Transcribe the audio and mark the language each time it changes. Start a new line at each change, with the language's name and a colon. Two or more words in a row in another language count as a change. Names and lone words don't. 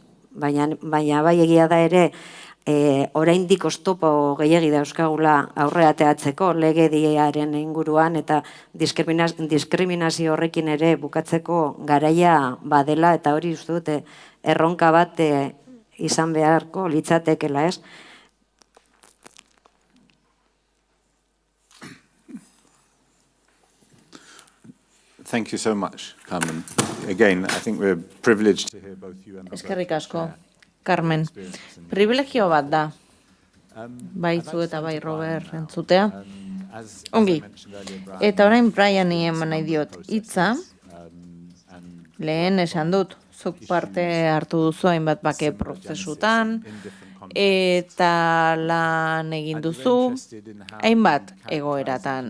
Basque: Baina bai egia da ere, oraindik oztopo gehiegi dauzkagula aurrera ateratzeko legediaren inguruan eta diskriminazio horrekin ere bukatzeko garaia badela eta hori uste dute erronka bat izan beharko litzatekela, ez?
English: Thank you so much, Carmen. Again, I think we're privileged to hear both you and
Basque: Eskerrik asko, Carmen. Privilegio bat da. Bai zu eta bai Robert entzutea. Ongi. Eta orain Briani eman nahi diot hitza. Lehen esan dut, zuk parte hartu duzu hainbat bake prozesutan, eta lan egin duzu hainbat egoeratan.